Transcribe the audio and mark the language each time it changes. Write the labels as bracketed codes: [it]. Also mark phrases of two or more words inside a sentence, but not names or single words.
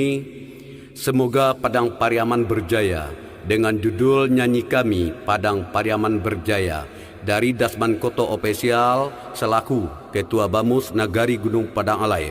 [id] Semoga Padang Pariaman berjaya, dengan judul nyanyi kami Padang Pariaman Berjaya dari Dasman Koto Official selaku Ketua Bamus Nagari Gunung Padang Alai.